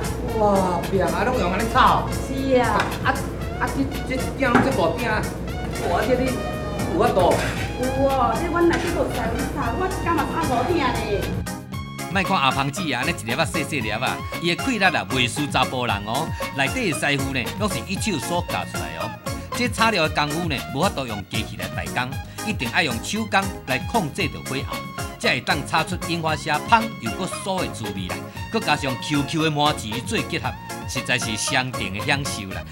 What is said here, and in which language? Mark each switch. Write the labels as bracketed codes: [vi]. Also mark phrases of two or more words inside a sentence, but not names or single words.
[nan] 哇，饼啊，拢用安尼炒。是啊。这鼎这部鼎，哇，这你有法度？有哦，这阮内底有师傅炒，我一工嘛炒5鼎咧。莫看阿芳姊啊，安尼一粒仔细细粒啊，伊的气力啊袂输查甫人哦。内底的师傅呢，拢是一手所教出来哦。这炒料的功夫呢，无法度用机器来代工，一定要用手工来控制着火候，才会当炒出樱花虾香又搁酥的滋味啦。搁加上 QQ 的麻糍做结合，实在是相当的享受啦。